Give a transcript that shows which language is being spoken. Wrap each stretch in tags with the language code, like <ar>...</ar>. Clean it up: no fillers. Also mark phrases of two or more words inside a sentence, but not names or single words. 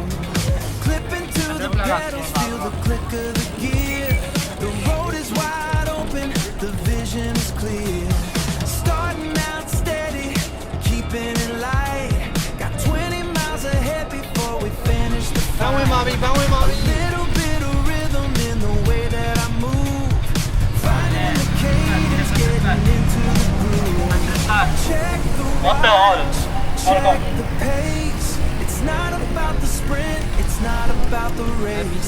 <en>Clipping to the pedals, feel the click of the gear. The road is wide open, the vision is clear. Starting out steady, keeping it light. Got 20 miles ahead before we finish the</en> <my>ဘန်းဝင်ပါ</my> <en>fight.</en> <my>ပြီဘန်းဝင်ပါပြီ</my> <en>Little bit of rhythm in the way that I move. Finding the cadence, getting into the groove. Check the watch, check the pace. It's not about the sprint, it's not about the race.</en>